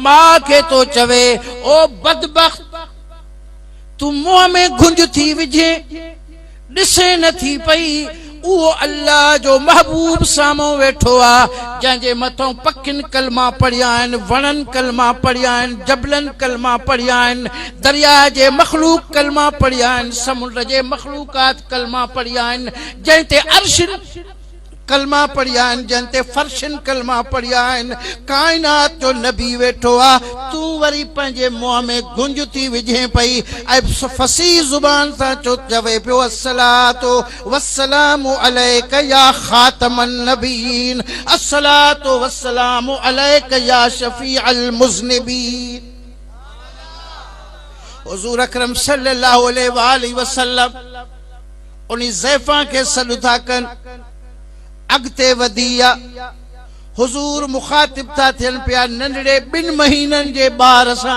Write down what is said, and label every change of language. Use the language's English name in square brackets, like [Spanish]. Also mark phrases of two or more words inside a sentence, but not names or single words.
[Sindhi] मां खे तो चवे, ओ बदबख्त, तू मुंहं में घुंज थी विझे, ॾिसे नथी पई उहो अल्लाह जो महबूब साम्हूं वेठो आहे, जंहिंजे मथां पखियुनि कलमा पढ़िया आहिनि, वणनि कलमा पढ़िया आहिनि, जबलनि कलमा पढ़िया आहिनि, दरिया जे मखलूक कलमा पढ़िया आहिनि, समुंड जे मखलूकात कलमा पढ़िया आहिनि, जंहिं ते अर्श कलमा पढ़िया आहिनि, जंहिं ते फर्शन कलमा पढ़िया आहिनि। काइनात जो नबी वेठो आहे, तूं वरी पंहिंजे मुंहं में गुंज थी विझे पई ऐं फसीह ज़ुबान सां चवे पियो, [Arabic] الصلاة والسلام عليك يا خاتم النبيين، الصلاة والسلام عليك يا شفيع المذنبين. [Sindhi] हुजूर अकरम [Arabic] صلى الله عليه وسلم [Sindhi] उन ज़ैफा के सॾु था कनि। अगते वधिया हुजूर मुखातिब था थियनि पिया नंढड़े 2 महीननि जे ॿार सां।